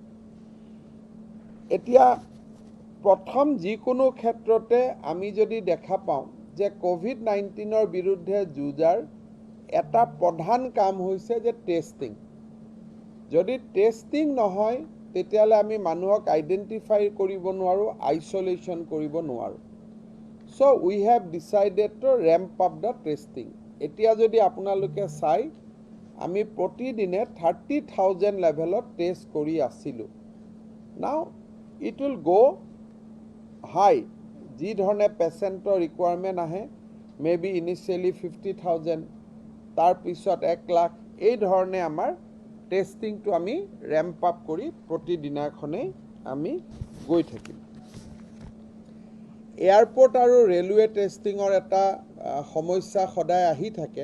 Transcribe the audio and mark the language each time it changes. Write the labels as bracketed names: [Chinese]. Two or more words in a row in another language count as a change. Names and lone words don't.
[Assamese] এতিয়া প্ৰথম যিকোনো ক্ষেত্ৰতে আমি যদি দেখা পাওঁ যে কোভিড-19ৰ বিৰুদ্ধে যুঁজাৰ এটা প্ৰধান কাম হৈছে যে টেষ্টিং। যদি টেষ্টিং নহয় তেতিয়ালে আমি মানুহক আইডেন্টিফাই কৰিব নোৱাৰো, আইসোলেশন কৰিব নোৱাৰো। [English] So we have decided to ramp up the testing. [Assamese] এতিয়া যদি আপোনালোকে চাই আমি প্ৰতিদিনে 30,000 লেভেলত টেষ্ট কৰি আছিলোঁ। [English] Now it will go high. [Assamese] যি ধৰণে পেচেণ্টৰ ৰিকুৱাৰমেণ্ট আহে, [English] maybe initially [Assamese] 50,000, তাৰপিছত 1 লাখ, এই ধৰণে আমাৰ টেষ্টিংটো আমি [English] ramp up [Assamese] কৰি প্ৰতিদিনাখনেই আমি গৈ থাকিম। এয়াৰপোৰ্ট আৰু ৰেলৱে টেষ্টিঙৰ এটা সমস্যা সদায় আহি থাকে।